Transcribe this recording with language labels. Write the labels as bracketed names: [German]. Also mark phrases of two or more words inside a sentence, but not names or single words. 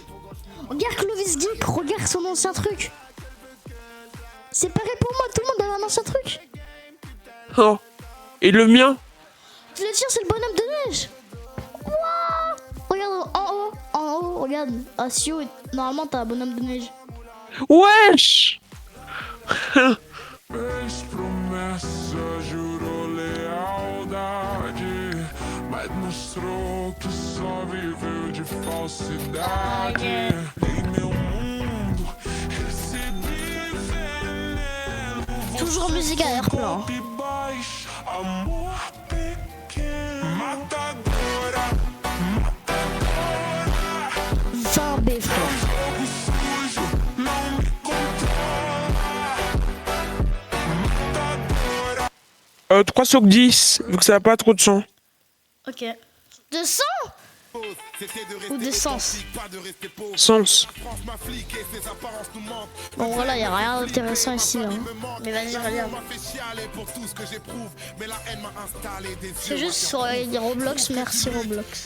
[French] Regarde Clovis Geek, regarde son ancien truc. C'est pareil pour moi, tout le monde a un ancien truc. Oh. Et le mien? Je le tire, c'est le bonhomme de neige. Wouah! Regarde en haut, regarde. Ah, si haut, normalement t'as un bonhomme de neige. Wesh. [Portuguese] Fez promessa, jurou lealdade, mas mostrou que só viveu de falsidade. Em meu mundo, recebi veneno. [French] Toujours musique à air-plan. [Portuguese] Golpe baixo, amor pequeno, matadora, matadora. [French] 20 B, frère. [Portuguese] Jogo sujo, não me controla. [French] 3 sur 10, vu que ça a pas trop de chance. Ok. De sang ou de sens? Sens. Bon voilà, y a rien d'intéressant ici. Hein. Mais vas-y, regarde. C'est juste sur Roblox, merci Roblox.